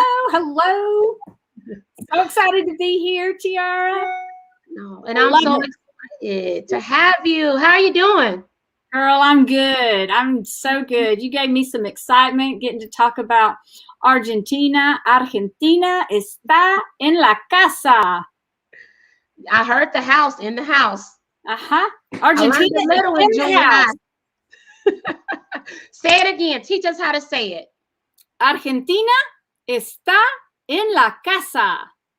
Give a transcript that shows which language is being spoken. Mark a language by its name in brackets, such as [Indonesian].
[English] Hello. So excited to be here, Tiara. No, and I'm so excited to have you. How are you doing? Girl, I'm good. I'm so good. You gave me some excitement getting to talk about Argentina. [Spanish] Argentina está en la casa. [English] I heard the house, in the house. Argentina is in the house. Say it again. Teach us how to say it. [Spanish] Argentina está en la casa.